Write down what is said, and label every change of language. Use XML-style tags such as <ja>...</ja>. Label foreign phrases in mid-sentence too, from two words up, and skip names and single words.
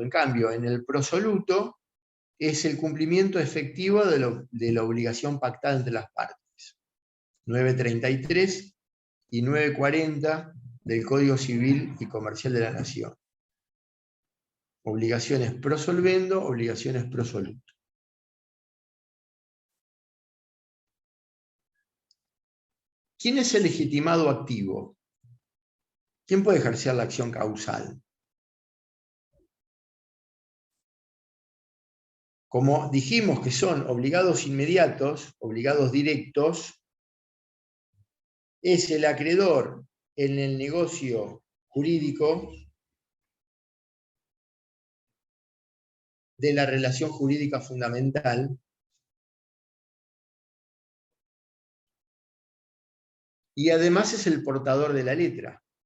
<es>En cambio, en el prosoluto es el cumplimiento efectivo de la obligación pactada entre las partes. 933 y 940 del Código Civil y Comercial de la Nación. Obligaciones</es> <la>pro solvendo,</la> <es>obligaciones</es> <la>pro soluto.</la> <es>¿Quién es el legitimado activo? ¿Quién puede ejercer la acción causal? Como dijimos que son obligados inmediatos, obligados directos, es el acreedor en el negocio jurídico de la relación jurídica fundamental y además es el portador de la letra.</es>